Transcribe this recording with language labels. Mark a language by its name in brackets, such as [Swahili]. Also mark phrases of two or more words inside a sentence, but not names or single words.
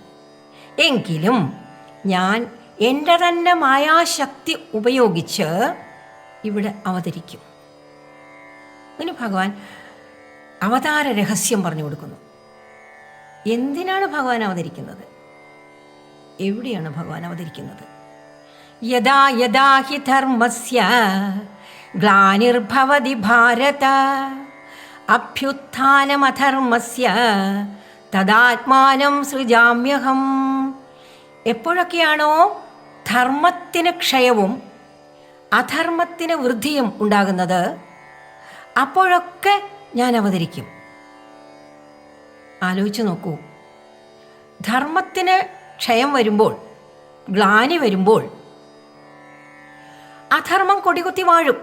[Malayalam] എങ്കിലും ഞാൻ എൻ്റെ തന്നെ മായാശക്തി ഉപയോഗിച്ച് ഇവിടെ അവതരിക്കും. ഇനി ഭഗവാൻ അവതാര രഹസ്യം പറഞ്ഞു കൊടുക്കുന്നു. എന്തിനാണ് ഭഗവാൻ അവതരിക്കുന്നത്? എവിടെയാണ് ഭഗവാൻ അവതരിക്കുന്നത്? [Sanskrit] യദാ യദാ ഹി ധർമ്മസ്യ ഗ്ലാനിർഭവതി ഭാരത അഭ്യുത്ഥാനമധർമ്മസ്യ തദാത്മാനം സൃജാമ്യഹം. [Malayalam] എപ്പോഴൊക്കെയാണോ ധർമ്മത്തിന് ക്ഷയവും അധർമ്മത്തിന് വൃദ്ധിയും ഉണ്ടാകുന്നത്, അപ്പോഴൊക്കെ ഞാൻ അവതരിക്കും. ആലോചിച്ച് നോക്കൂ, ധർമ്മത്തിന് ക്ഷയം വരുമ്പോൾ, ഗ്ലാനി വരുമ്പോൾ അധർമ്മം കൊടികുത്തി വാഴും.